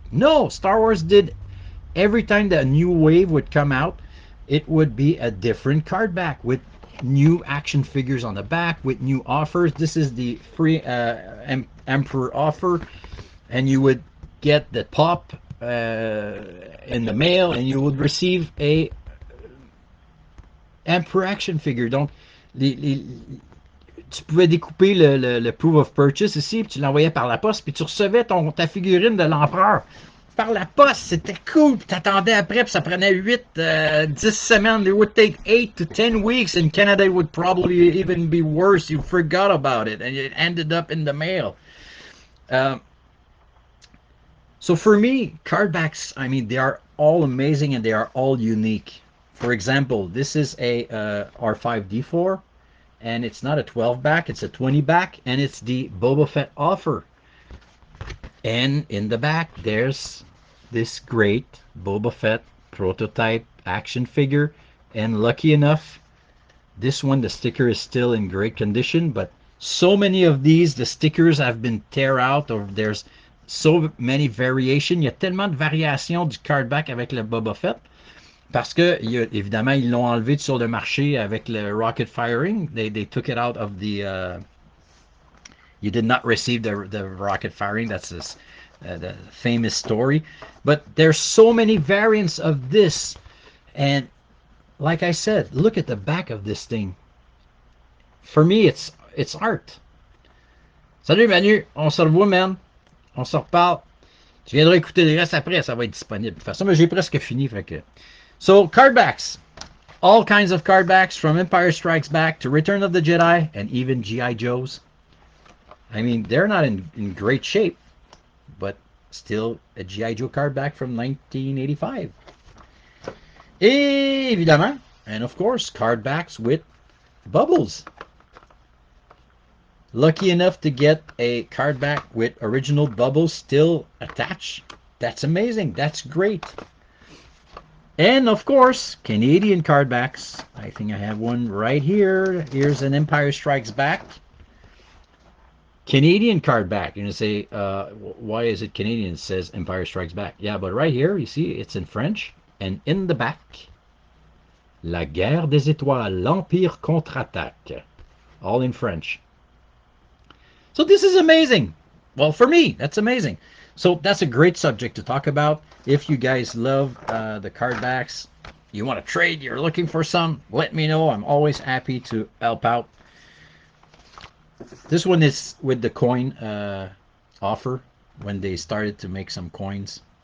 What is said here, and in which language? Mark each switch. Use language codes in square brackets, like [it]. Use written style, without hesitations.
[en] No, Star Wars did every time that a new wave would come out, it would be a different card back with new action figures on the back with new offers. This is the free Emperor offer, and you would get the pop in the mail, and you would receive a Emperor action figure. [fr] Donc, tu pouvais découper le proof of purchase ici, puis tu l'envoyais par la poste, puis tu recevais ta figurine de l'empereur par la poste. C'était cool, puis t'attendais après, puis ça prenait 10 semaines. [en] It would take 8 to 10 weeks. In Canada, it would probably even be worse. You forgot about it, and it ended up in the mail. Uh, so for me, card backs, I mean, they are all amazing and they are all unique. For example, this is a R5D4, and it's not a 12 back, it's a 20 back, and it's the Boba Fett offer. And in the back, there's this great Boba Fett prototype action figure. And lucky enough, this one, the sticker is still in great condition, but so many of these, the stickers have been tear out, or there's so many variations. [fr] Il y a tellement de variations du cardback avec le Boba Fett. Parce que, évidemment, ils l'ont enlevé sur le marché avec le rocket firing. [en] They took it out of the you did not receive the rocket firing. That's the famous story. But there's so many variants of this, and like I said, look at the back of this thing. For me, it's art. [fr] Salut Manu, on se revoit, man. On se reparle. Tu viendras écouter le reste après, ça va être disponible. De toute façon, mais j'ai presque fini, fait que. [en] So, cardbacks. All kinds of cardbacks, from Empire Strikes Back to Return of the Jedi, and even G.I. Joes. I mean, they're not in great shape, but still a G.I. Joe card back from 1985. Évidemment, and of course, card backs with bubbles. Lucky enough to get a card back with original bubbles still attached. That's amazing. That's great. And of course, Canadian card backs. I think I have one right here. Here's an Empire Strikes Back. Canadian card back. You're going to say, why is it Canadian? It says Empire Strikes Back. Yeah, but right here, you see, it's in French. And in the back, La Guerre des Étoiles, l'Empire contre-attaque. All in French. So this is amazing. Well, for me, that's amazing. So that's a great subject to talk about. If you guys love the card backs, you want to trade, you're looking for some, let me know. I'm always happy to help out. This one is with the coin offer when they started to make some coins.